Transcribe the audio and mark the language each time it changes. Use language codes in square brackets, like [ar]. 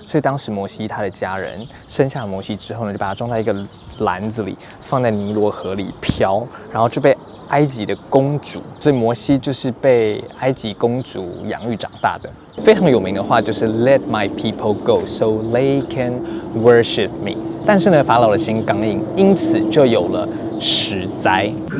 [zh] 所以当时摩西他的家人生下摩西之后呢，就把他装在一个篮子里，放在尼罗河里漂，然后就被埃及的公主，所以摩西就是被埃及公主养育长大的。非常有名的话就是 [en] Let my people go, so they can worship me。 [zh] 但是呢，法老的心刚硬，因此就有了10灾。